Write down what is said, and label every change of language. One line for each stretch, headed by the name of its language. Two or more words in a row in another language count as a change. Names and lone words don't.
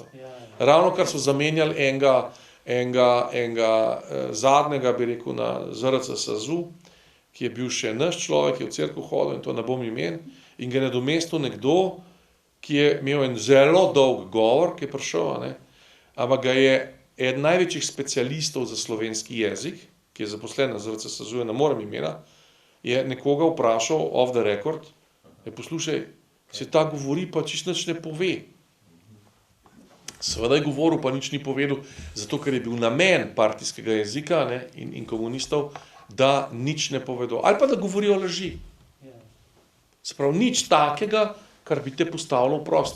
Slovenian: Ravno kar so zamenjali enega zadnjega, bi rekel, na ZRC SAZU, ki je bil še naš človek, ki je v cerkev hodil in to ne bom imen, in ga je nadomestil nekdo, ki je imel en zelo dolg govor, ki je prišel, ne, ampak ga je eden največjih specialistov za slovenski jezik, ki je zaposlen na ZRC SAZU, ne morem imena, je nekoga vprašal
English: off the record,
Slovenian: poslušaj, se ta govori, pa čisto nič ne pove. Seveda je govoril, pa nič ni povedal, zato ker je bil namen partijskega jezika, ne, in komunistov, da nič ne povedo. Ali pa da govorijo laži. Se pravi, nič takega, kar bi te postavilo v prostor.